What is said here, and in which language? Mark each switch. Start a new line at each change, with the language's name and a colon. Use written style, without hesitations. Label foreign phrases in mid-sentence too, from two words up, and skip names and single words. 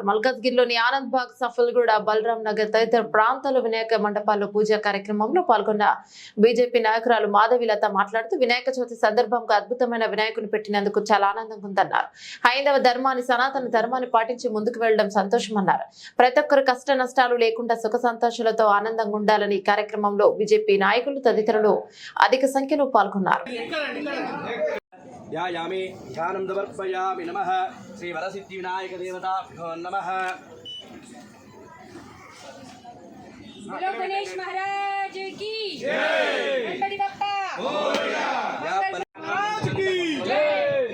Telugu: మల్కాజ్గిరిలోని ఆనంద్ బాగ్, సఫల్గూడ, బలరాం నగర్ తదితర ప్రాంతాల్లో వినాయక మండపాల్లో పూజా కార్యక్రమంలో పాల్గొన్న బీజేపీ నాయకురాలు మాధవిలత మాట్లాడుతూ వినాయక చవితి సందర్భంగా అద్భుతమైన వినాయకుని పెట్టినందుకు చాలా ఆనందంగా ఉందన్నారు. హైందవ ధర్మాన్ని, సనాతన ధర్మాన్ని పాటించి ముందుకు వెళ్లడం సంతోషమన్నారు. ప్రతి ఒక్కరు కష్ట నష్టాలు లేకుండా సుఖ సంతోషాలతో ఆనందంగా ఉండాలని ఈ కార్యక్రమంలో బీజేపీ నాయకులు తదితరులు అధిక సంఖ్యలో పాల్గొన్నారు.
Sanskrit: ध्यायामि ध्यानं समर्पयामि नमः श्री वरसिद्धि विनायक देवताभ्यो नमः।
Hindi: बोलो गणेश महाराज की जय,
Marathi: गणपति बप्पा मोरया,
Hindi: महाराज की जय।